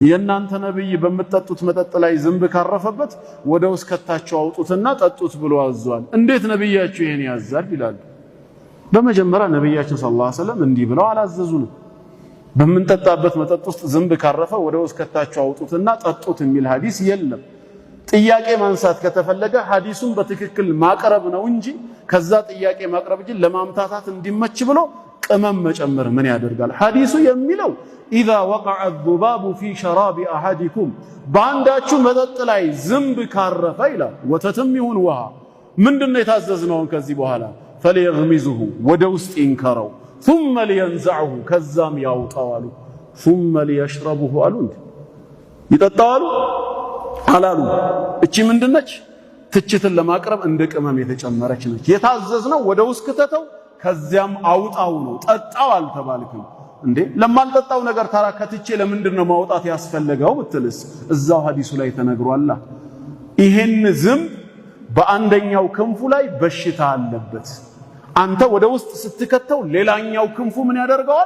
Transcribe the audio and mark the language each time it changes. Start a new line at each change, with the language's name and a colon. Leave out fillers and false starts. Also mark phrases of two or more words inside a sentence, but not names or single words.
Amharic: የእናንተ ነብይ በመጠጡት መጠጥ ላይ ዝንብ ካረፈበት ወደ ውስጥ ከታቸው አውጡትና ጠጡት ብሎ አዟል። እንዴት ነብያችሁ ይሄን ያዛል ይላሉ። በመጀመሪያ ነብያችን
Arabic: صلى الله عليه وسلم
Amharic: እንዲህ ብለው አላዘዙንም። በመንጠጣበት መጠጥ ውስጥ ዝንብ ካረፈ ወደ ውስጥ ከታቸው አውጡትና ጠጡት የሚል ሐዲስ የለም። ጥያቄ ማንሳት ከተፈለገ ሐዲሱን በትክክል ማቅረብ ነው እንጂ ከዛ ጥያቄ ማቅረብ እንጂ ለማምታታት እንዲመች ብሎ ቅመም መጨመር ምን ያደርጋል? ሐዲሱ የሚለው
Arabic: إذا وقع الذباب في شراب أحدكم
Amharic: ባንዳችሁ መጠጥ ላይ ዝንብ ካረፈ ይላል። ወተትም ይሁን ውሃ ምንድነው የታዘዝነው? ከዚህ በኋላ فليغمزه ወደ ውስጥ ይንከረው
Arabic: ثم لينزعه
Amharic: ከዛም ያውጣው አሉ።
Arabic: ثم ليشربه
Amharic: አሉ። ይጠጣዋሉ አላሉ። እቺ ምንድነች? ትችትን ለማቅረብ እንደ ቅመም የተጨመረች ነች። የታዘዝነው ወደ ውስጥ ከተተው ከዚያም አውጣው ነው። ጠጣው አልተባልክም እንዴ? ለማልጠጣው ነገር ታራ ከትቼ ለምንድነው ማውጣት ያስፈልገው ብትልስ እዛው ሐዲሱ ላይ ተነግሯል። ይሄን ዝንብ በአንደኛው ክንፉ ላይ በሽታ አለበት። አንተ ወደ ውስጥ ስትከተው ሌላኛው ክንፉ ምን ያደርገዋል?